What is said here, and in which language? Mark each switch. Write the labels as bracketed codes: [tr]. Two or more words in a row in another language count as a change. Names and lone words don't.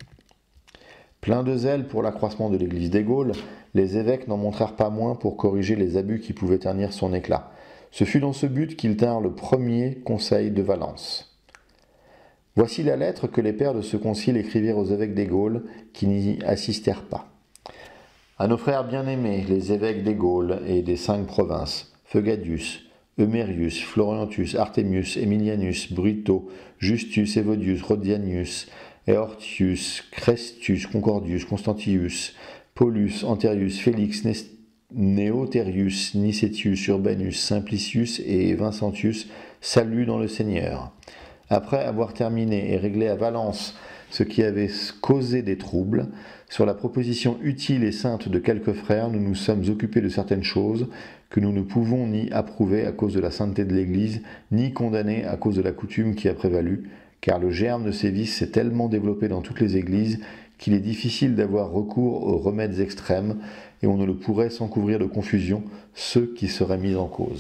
[fr] Plein de zèle pour l'accroissement de l'église des Gaules, les évêques n'en montrèrent pas moins pour corriger les abus qui pouvaient ternir son éclat. Ce fut dans ce but qu'ils tinrent le premier conseil de Valence. Voici la lettre que les pères de ce concile écrivirent aux évêques des Gaules qui n'y assistèrent pas. À nos frères bien-aimés, les évêques des Gaules et des 5 provinces, Feugadius, Eumérius, Floriantus, Artemius, Emilianus, Brito, Justus, Evodius, Rodianius, Eortius, Crestus, Concordius, Constantius, Paulus, Anterius, Félix, Neoterius, Nicetius, Urbanus, Simplicius et Vincentius saluent dans le Seigneur. Après avoir terminé et réglé à Valence ce qui avait causé des troubles, sur la proposition utile et sainte de quelques frères, nous nous sommes occupés de certaines choses que nous ne pouvons ni approuver à cause de la sainteté de l'Église, ni condamner à cause de la coutume qui a prévalu, car le germe de ces vices s'est tellement développé dans toutes les églises qu'il est difficile d'avoir recours aux remèdes extrêmes, et on ne le pourrait sans couvrir de confusion ceux qui seraient mis en cause.